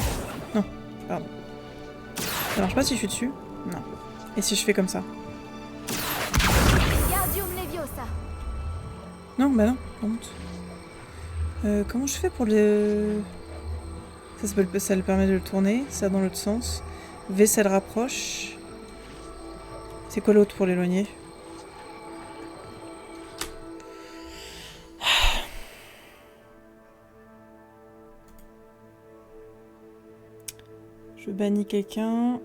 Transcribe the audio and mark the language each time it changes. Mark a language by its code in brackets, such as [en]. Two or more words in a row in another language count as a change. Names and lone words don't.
[fr] Non, pardon. Ça marche pas si je suis dessus? Non. Et si je fais comme ça? Wingardium Leviosa. Non, bah non, remonte. Comment je fais pour le... Ça le permet de le tourner, ça dans l'autre sens. V, ça le rapproche. C'est quoi l'autre pour l'éloigner? Je bannis quelqu'un.